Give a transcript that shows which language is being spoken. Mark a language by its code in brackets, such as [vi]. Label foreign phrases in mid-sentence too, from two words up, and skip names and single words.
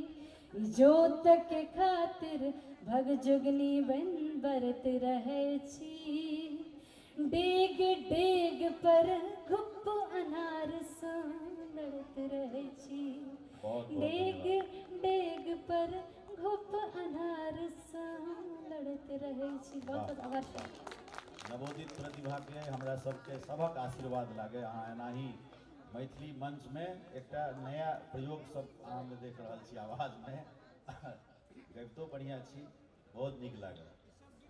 [mai] इजोतक खातिर भग जुगनी बन बरत रहे छी। डेग डेग पर घुप अन्हार सा लड़त रहे छी, डेग डेग पर घुप अन्हार सा लड़त करते रहे छी। बहुत बहुत आभार सर। नवोदित प्रतिभा के हमरा सबके सबक आशीर्वाद लागे। अहाँ एनाही मैथिली मंच में एकटा नया प्रयोग सब अहाँ में देख रहल छी आवाज में। गबितो बढ़िया छी, बहुत नीक लागल।